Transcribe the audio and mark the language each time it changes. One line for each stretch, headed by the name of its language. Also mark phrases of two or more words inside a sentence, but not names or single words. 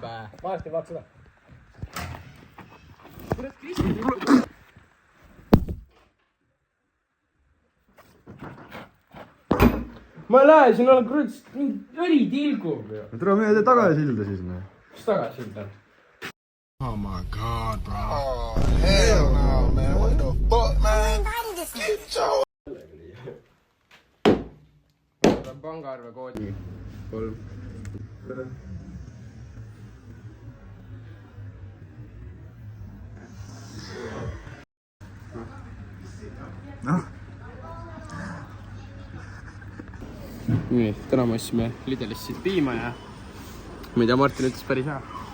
Estonian: Vaadake, vaat seda. Kurat, Kristi. Ma ei lähe, siin on kurat mingi õli tilgub ju. No tule meie tee tagasilda siis, ne? Mis tagasilda?
English: Oh my god, bro. Oh, hell no, man. What the fuck, man? Get your...
Estonian: Pangaarve koodi 3. Noh. Nii, täna me ostsime Lidlist siit piima ja ma ei tea, Martin ütles päris hea.